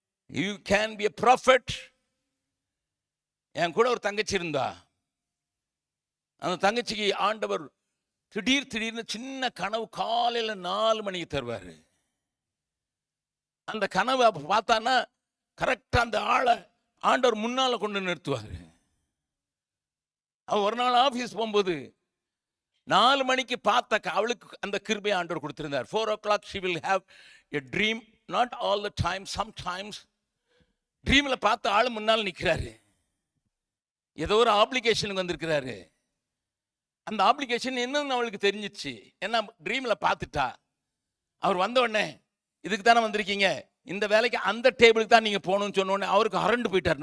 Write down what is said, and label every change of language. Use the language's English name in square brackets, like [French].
[English] You can be a prophet. [Tamil] என் கூட ஒரு தங்கச்சி இருந்தா, அந்த தங்கச்சிக்கு ஆண்டவர் திடீர்னு சின்ன கனவு காலையில் 4 மணிக்கு தருவார். அந்த கனவு அப்போ பார்த்தான்னா கரெக்டாக அந்த ஆளை ஆண்டவர் முன்னால் கொண்டு நிறுத்துவார். அவன் ஒரு நாள் ஆஃபீஸ் போகும்போது 4 மணிக்கு பார்த்த அவளுக்கு அந்த கிருபை ஆண்டவர் கொடுத்திருந்தார். [English] 4 o'clock she will have a dream, not all the time, sometimes. [Tamil] ட்ரீமில் பார்த்த ஆள் முன்னால் நிற்கிறாரு, ஏதோ ஒரு ஆப்ளிகேஷனுக்கு வந்திருக்கிறாரு. அந்த ஆப்ளிகேஷன் என்னன்னு அவளுக்கு தெரிஞ்சிச்சு, ஏன்னா ட்ரீமில் பார்த்துட்டா. அவர் வந்த உடனே, இதுக்கு தானே வந்திருக்கீங்க, இந்த வேலைக்கு அந்த டேபிளுக்கு தான் நீங்கள் போகணும்னு சொன்னோடனே அவருக்கு அரண்டு போயிட்டார்.